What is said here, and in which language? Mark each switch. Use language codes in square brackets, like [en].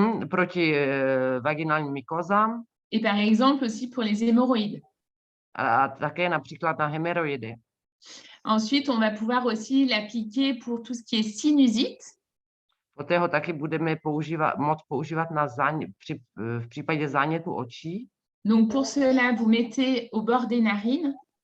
[cs] Proti vaginálním mykozám. [fr] Et par exemple aussi pour les hémorroïdes. [cs] A také například na hémoroidy. [fr] Ensuite, on va pouvoir aussi l'appliquer pour tout ce qui est sinusite. [cs] Poté ho taky budeme moct používat v případě zánětu očí. [fr] Donc pour cela, vous mettez au bord des narines.